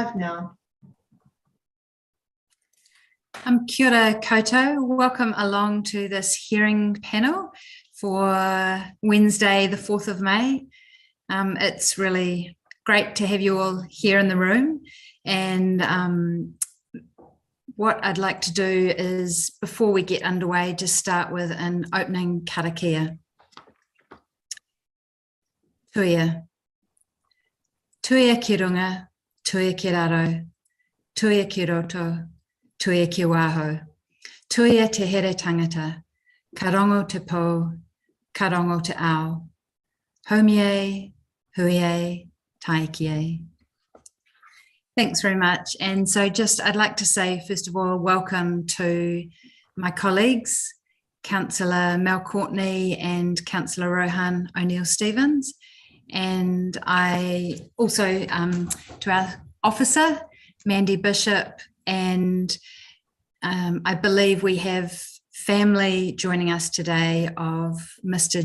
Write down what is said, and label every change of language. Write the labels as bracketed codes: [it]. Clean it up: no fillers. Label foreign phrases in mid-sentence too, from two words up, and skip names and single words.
[en] live now. [mi] Kia ora koutou. [en] Welcome along to this hearing panel for Wednesday, the 4th of May. It's really great to have you all here in the room. And what I'd like to do is, before we get underway, just start with an opening karakia. [mi] Tuia. Tuia ki runga, tuia ki raro, tuia ki roto, tuia ki waho, tuia te here tangata, ka rongo te po, ka rongo te ao, haumie, huie, taikie. [en] Thanks very much. And so I'd like to say, first of all, welcome to my colleagues, Councillor Mel Courtney and Councillor Rohan O'Neill-Stevens. And I also to our officer, Mandy Bishop, and I believe we have family joining us today of Mr.